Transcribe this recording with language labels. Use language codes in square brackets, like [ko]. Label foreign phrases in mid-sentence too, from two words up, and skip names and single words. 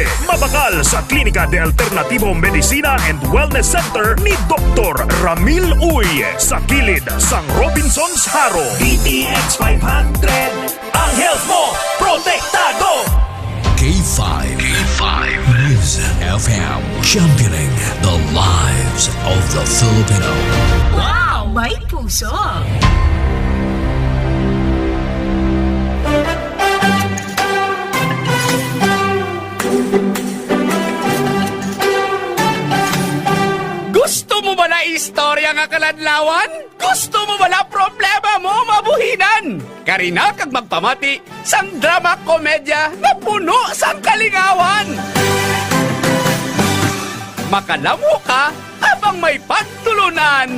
[hil] Mabakal sa Klinika de Alternativo Medicina and Wellness Center ni Dr. Ramil Uy sa kilid sang Robinson's Haro. BTX 500 ang health mo protektado. [en] K5 News FM, championing the lives of the Filipino. [tl] Wow! May puso! [hil] Gusto mo ba na istorya nga kaladlawan? Gusto mo ba na problema mo mabuhinan? Karina kag magpamati sang drama komedya na puno sang kalingawan. Makalamo ka habang may pagtulunan.